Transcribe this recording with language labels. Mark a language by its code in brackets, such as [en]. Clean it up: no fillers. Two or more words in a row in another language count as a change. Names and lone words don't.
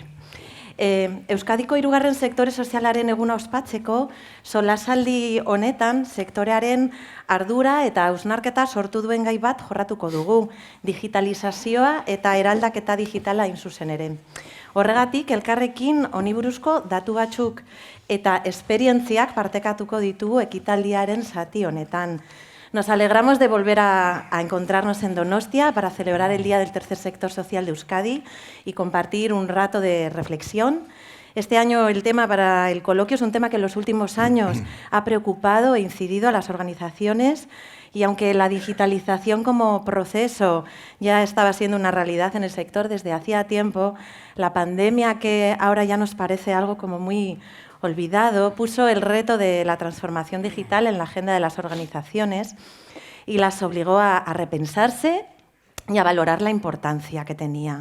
[eu] Euskadiko hirugarren sektore sozialaren eguna ospatzeko, solasaldi honetan sektorearen ardura eta hausnarketa sortu duen gai bat jorratuko dugu, digitalizazioa eta eraldaketa digitala hain zuzen ere. Horregatik, elkarrekin honi buruzko datu batzuk eta esperientziak partekatuko ditugu ekitaldiaren zati honetan. [es] Nos alegramos de volver a encontrarnos en Donostia para celebrar el Día del Tercer Sector Social de Euskadi y compartir un rato de reflexión. Este año el tema para el coloquio es un tema que en los últimos años ha preocupado e incidido a las organizaciones y aunque la digitalización como proceso ya estaba siendo una realidad en el sector desde hacía tiempo, la pandemia, que ahora ya nos parece algo como muy olvidado, puso el reto de la transformación digital en la agenda de las organizaciones y las obligó a repensarse y a valorar la importancia que tenía.